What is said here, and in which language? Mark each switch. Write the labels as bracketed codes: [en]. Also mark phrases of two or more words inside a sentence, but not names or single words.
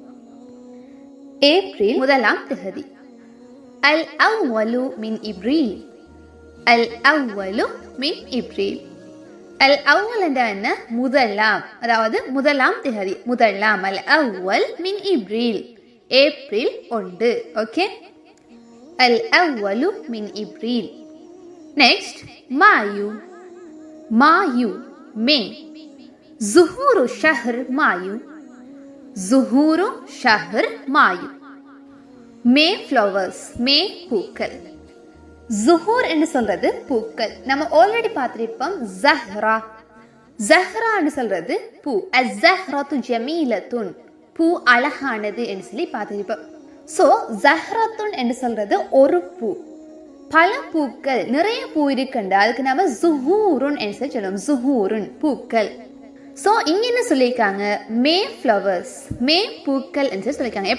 [ta] ஏப்ரல் 1ஆம் தேதி. [ar] الأول من إبريل. الأول من إبريل. الأول [ta] என்ற என்ன? முதலாம், அதாவது 1ஆம் தேதி, முதலாம். [ar] الأول من إبريل، أبريل 1. [ta] ஓகே, [ar] الأول من إبريل. Next, مايو. مايو May. ظهور شهر مايو. ظهور شهر مايو. [en] May flowers. May பூக்கள். [ta] ظهور என்று சொல்றது பூக்கள். நம்ம ஆல்ரெடி பார்த்திருப்போம் زهرة. زهرة என்று சொல்றது பூ. [ar] الزهرة جميلة. [ta] பூ அழகானது என்று சொல்லி பார்த்திருப்போம். ஸோ ஜஹ்ரத்துன் என்று சொல்றது ஒரு பூ. பல பூக்கள், நிறைய பூ இருக்குண்டு, அதுக்கு நம்ம ஜுஹூருன் என்று சொல்லி சொல்லுவோம். ஜுஹூருன் பூக்கள். ஸோ இங்க என்ன சொல்லியிருக்காங்க? [en] May flowers, [ta] மே பூக்கள் என்று சொல்லியிருக்காங்க.